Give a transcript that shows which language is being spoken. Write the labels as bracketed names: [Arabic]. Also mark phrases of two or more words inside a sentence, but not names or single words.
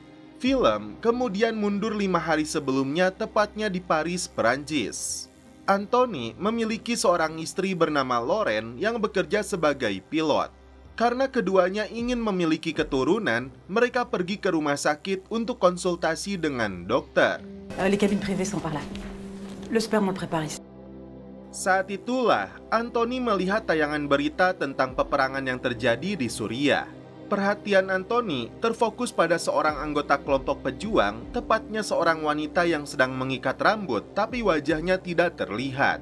[Indonesian] Film kemudian mundur 5 hari sebelumnya, tepatnya di Paris, Perancis. Anthony memiliki seorang istri bernama Lauren yang bekerja sebagai pilot. Karena keduanya ingin memiliki keturunan, mereka pergi ke rumah sakit untuk konsultasi dengan dokter. [French] Les cabines privées sont par là. Le sperme on le prépare ici. [Indonesian] Saat itulah Anthony melihat tayangan berita tentang peperangan yang terjadi di Suriah. Perhatian Anthony terfokus pada seorang anggota kelompok pejuang, tepatnya seorang wanita yang sedang mengikat rambut tapi wajahnya tidak terlihat.